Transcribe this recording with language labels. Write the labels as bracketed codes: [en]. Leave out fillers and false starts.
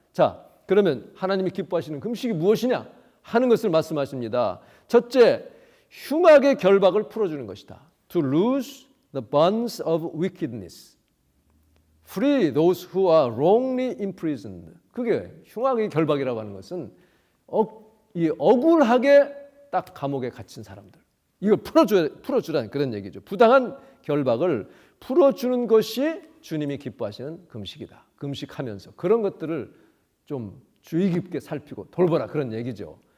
[ko] 자, 그러면 하나님이 기뻐하시는 금식이 무엇이냐 하는 것을 말씀하십니다. 첫째, 흉악의 결박을 풀어주는 것이다. [en] To loose the bonds of wickedness. Free those who are wrongly imprisoned. [ko] 그게 흉악의 결박이라고 하는 것은 억울하게 딱 감옥에 갇힌 사람들. 이걸 풀어주라는 그런 얘기죠. 부당한 결박을 풀어주는 것이 주님이 기뻐하시는 금식이다. 금식하면서 그런 것들을 좀 주의 깊게 살피고 돌보라 그런 얘기죠.